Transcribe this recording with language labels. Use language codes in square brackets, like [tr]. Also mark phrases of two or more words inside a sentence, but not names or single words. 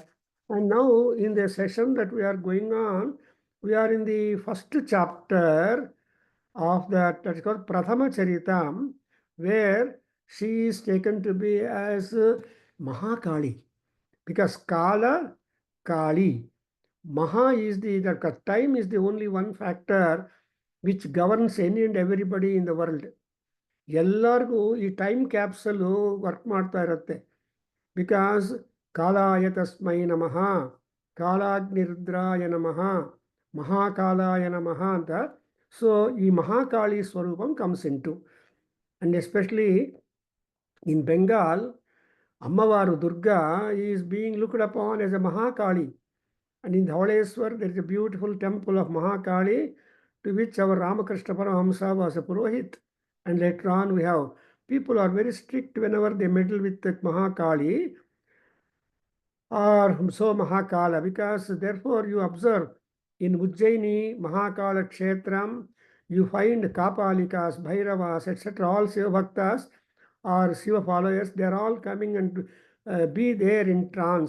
[en] And now in the session that we are going on, we are in the first chapter of that is called Prathama Charitam, where she is taken to be as Mahakali, because Kala, Kali. Maha is the time is the only one factor which governs any and everybody in the world. [kn] ಎಲ್ಲರಿಗೂ ಈ [en] time capsule work [kn] ಮಾಡ್ತಾ ಇರುತ್ತೆ. [sa] ಬಿಕಾಸ್ ಕಾಲಾಯ ತಸ್ಮೈ ನಮಃ, ಕಾಲಾಗ್ನಿರುದ್ರಾಯ ನಮಃ, ಮಹಾಕಾಲಾಯ ನಮಃ ಅಂತ. [en] So ee Mahakali swaroopam comes into, and especially in Bengal, ammavaru Durga is being looked upon as a Mahakali. And in Dhavaleswar, there is a beautiful temple of Mahakali, to which our Ramakrishna Paramahamsa was a Purohit. And later on, we have people are very strict whenever they meddle with that Mahakali or so Mahakala, because therefore you observe in Ujjaini, Mahakala Kshetram, you find Kapalikas, Bhairavas, etc., all Shiva Bhaktas or Shiva followers, they are all coming and be there in trance.